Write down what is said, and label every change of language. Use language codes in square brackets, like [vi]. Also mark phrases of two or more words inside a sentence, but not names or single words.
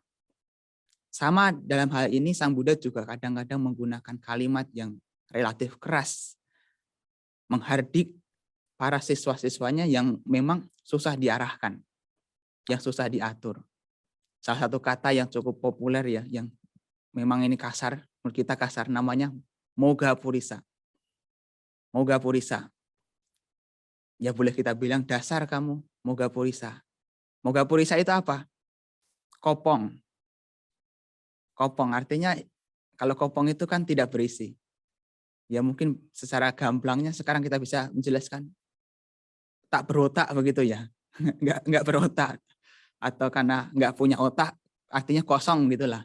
[id] Sama dalam hal ini, Sang Buddha juga kadang-kadang menggunakan kalimat yang relatif keras, menghardik para siswa-siswanya yang memang susah diarahkan, yang susah diatur. Salah satu kata yang cukup populer ya, yang memang ini kasar, menurut kita kasar, namanya moga purisa. [pi] Moga purisa. [id] Ya boleh kita bilang dasar kamu, [pi] moga purisa. Moga purisa [id] itu apa? Kopong. Kopong artinya kalau kopong itu kan tidak berisi. Ya mungkin secara gamblangnya sekarang kita bisa menjelaskan tak berotak begitu ya. Enggak berotak. Atau karena enggak punya otak artinya kosong gitulah.